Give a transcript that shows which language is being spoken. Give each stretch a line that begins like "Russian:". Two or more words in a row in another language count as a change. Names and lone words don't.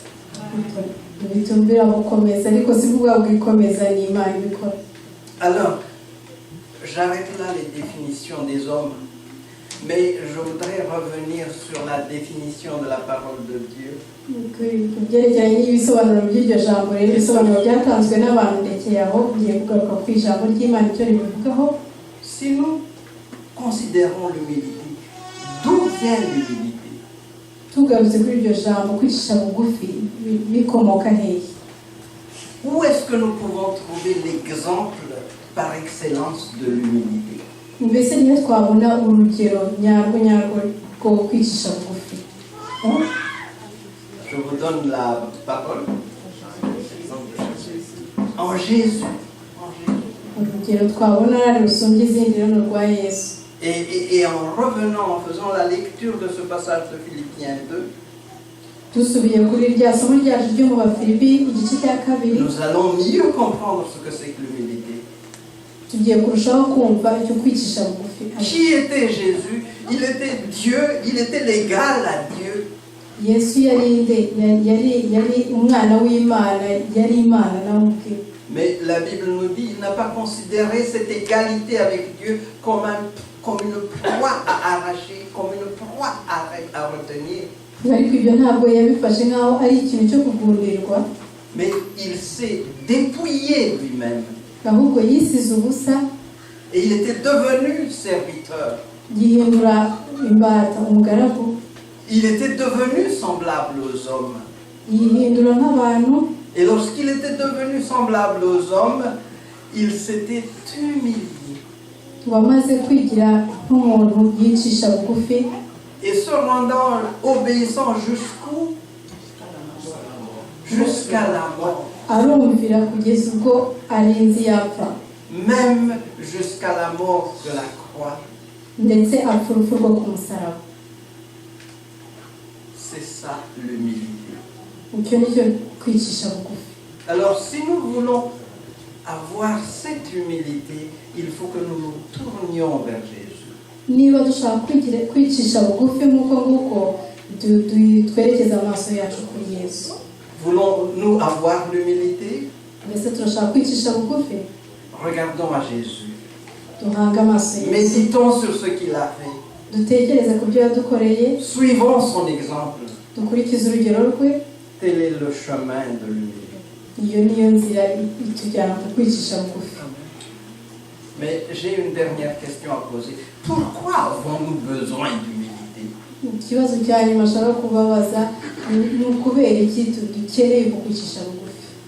Kinyarwanda: bitumbira gukomeza ariko si bwa bwikomeza ni Imana ibikora.
French: Alors, j'arrête là les définitions des hommes, mais je voudrais revenir sur la définition de la parole de Dieu.
Kinyarwanda: ku byerekeranye n'ibisobanuro by'iryo jambo rero ibisobanuro byatanzwe n'abantu ndekeye aho ngiye kugaruka ku ijambo ry'Imana icyo ribivugaho.
French: Si nous considérons l'humilité, d'où vient l'humilité?
Kinyarwanda: tugarutse kuri iryo jambo kwicisha bugufi bikomoka hehe?
French: Où est-ce que nous pouvons trouver l'exemple par excellence de l'humilité?
Kinyarwanda: mbese niyo twabona urugero nyarwo rwo kwicisha bugufi.
French: Je vous donne la parole. En Jésus.
Kinyarwanda: urugero twabona rusumbye izindi rero rwa Yesu.
French: Et en revenant, en faisant la lecture de ce passage de Philippiens 2,
Kinyarwanda: dusubiye kuri rya somo ryacu ryo mu Bafilipi igice cya kabiri,
French: nous allons mieux comprendre ce que c'est que l'humilité.
Kinyarwanda: tugiye kurushaho kumva icyo kwicisha bugufi.
French: Qui était Jésus? Il était Dieu, il était l'égal à Dieu.
Kinyarwanda: Yesu yari umwana w'Imana, yari Imana nawe ubwe.
French: Mais la Bible nous dit qu'il n'a pas considéré cette égalité avec Dieu comme une proie à arracher, comme une proie à retenir.
Kinyarwanda: ariko ibyo ntabwo yabifashe nk'aho ari ikintu cyo kugundirwa,
French: Mais il s'est dépouillé lui-même.
Kinyarwanda: ahubwo yisize ubusa,
French: Et il était devenu serviteur.
Kinyarwanda: yihindura imbata, umugaragu,
French: Il était devenu semblable aux hommes.
Kinyarwanda: yihindura nk'abantu.
French: Et lorsqu'il était devenu semblable aux hommes, il s'était humilié.
Kinyarwanda: wamaze kwigira nk'umuntu yicisha bugufi,
French: Et se rendant obéissant jusqu'où? Jusqu'à la mort.
Kinyarwanda: arumvira kugeza ubwo arinzi yapfa,
French: Même jusqu'à la mort de la croix.
Kinyarwanda: ndetse apfa urupfu rwo ku musaraba.
French: C'est ça l'humilité.
Kinyarwanda: icyo nicyo kwicisha bugufi.
French: Alors si nous voulons avoir cette humilité, il faut que nous nous tournions vers Jésus.
Kinyarwanda: niba dushaka kwicisha bugufi nk'uko nguko twerekeza amaso yacu kuri Yesu.
French: Voulons-nous avoir l'humilité?
Kinyarwanda: mbese turashaka kwicisha bugufi?
French: Regardons à Jésus.
Kinyarwanda: duhange amaso Yesu,
French: Méditons sur ce qu'il a fait.
Kinyarwanda: dutekereze ku byo yadukoreye,
French: Suivons son exemple.
Kinyarwanda: dukurikize urugero rwe.
French: Tel est le chemin de l'humilité.
Kinyarwanda: iyo niyo nzira itujyana ku kwicisha bugufi.
French: Mais j'ai une dernière question à poser. Pourquoi avons-nous besoin d'humilité?
Kinyarwanda: Ikibazo cya nyuma ashaka kubabaza ni ukubera iki dukeneye kwicisha bugufi.